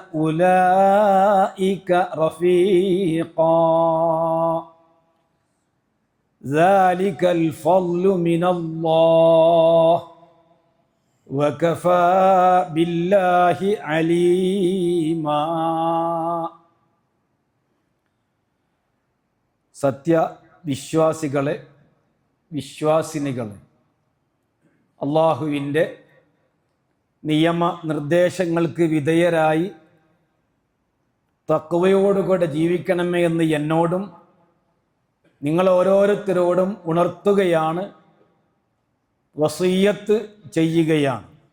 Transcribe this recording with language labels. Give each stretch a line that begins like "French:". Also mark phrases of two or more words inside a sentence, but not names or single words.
Arabic: أولئك رفيقا ذلك الفضل من الله وكفى بالله عليما
Malayalam: സത്യവിശ്വാസികളെ വിശ്വാസിനികളെ അല്ലാഹുവിൻ്റെ നിയമനിർദ്ദേശങ്ങൾക്ക് വിധേയരായി തഖ്വയോടുകൂടെ ജീവിക്കണമേ എന്ന് എന്നോടും നിങ്ങൾ ഓരോരുത്തരോടും ഉണർത്തുകയാണ്, വസിയ്യത്ത് ചെയ്യുകയാണ്.